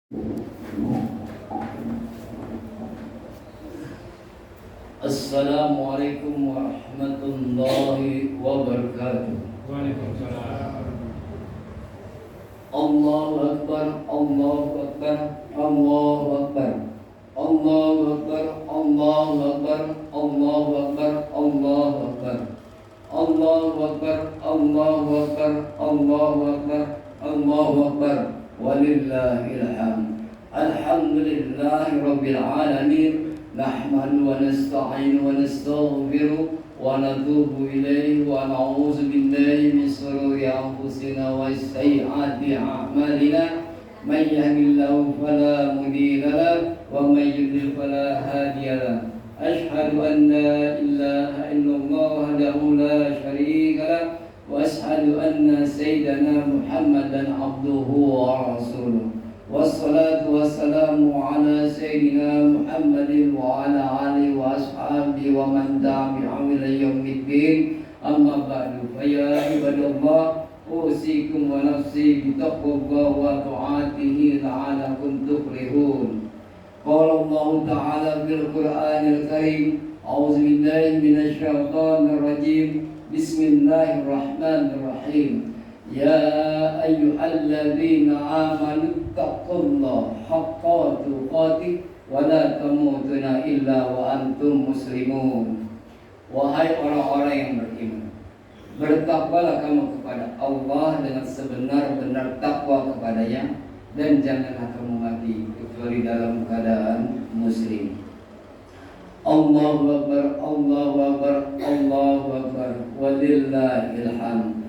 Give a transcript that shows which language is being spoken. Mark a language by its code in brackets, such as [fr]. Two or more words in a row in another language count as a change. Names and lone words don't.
[ar] السلام عليكم ورحمة الله وبركاته. وعليكم السلام. الله أكبر، الله أكبر، الله أكبر، الله أكبر، الله أكبر، الله أكبر، الله أكبر، الله أكبر، الله أكبر، الله أكبر، الله أكبر, ولله الحمد. الحمد لله رب العالمين. نحمد ونستعين ونستغفر ونتوب إليه ونعوذ بالله من شرور أنفسنا وسيئات أعمالنا. من يهده الله فلا مضل له ومن يضلل فلا هادي له. أشهد أن لا إله إلا الله وحده لا شريك له وأشهد أن سيدنا محمدا عبده ورسوله. والصلاة والسلام على سيدنا محمد وعلى آله وأصحابه ومن تبعهم إلى يوم الدين. أما بعد، فيا عباد الله، أوصيكم ونفسي بتقوى الله وطاعته لعلكم تفلحون. قال الله تعالى في القرآن الكريم، أعوذ بالله من الشيطان الرجيم. بسم الله الرحمن الرحيم. يا أيها الذين آمنوا اتقوا الله حق تقاته ولا تموتن إلا وأنتم مسلمون. [id] Wahai orang-orang yang beriman, bertakwalah kamu kepada Allah dengan sebenar-benar takwa kepadanya, dan janganlah kamu mati kecuali dalam keadaan muslim. [ar] الله أكبر، الله أكبر، الله أكبر، ولله الحمد.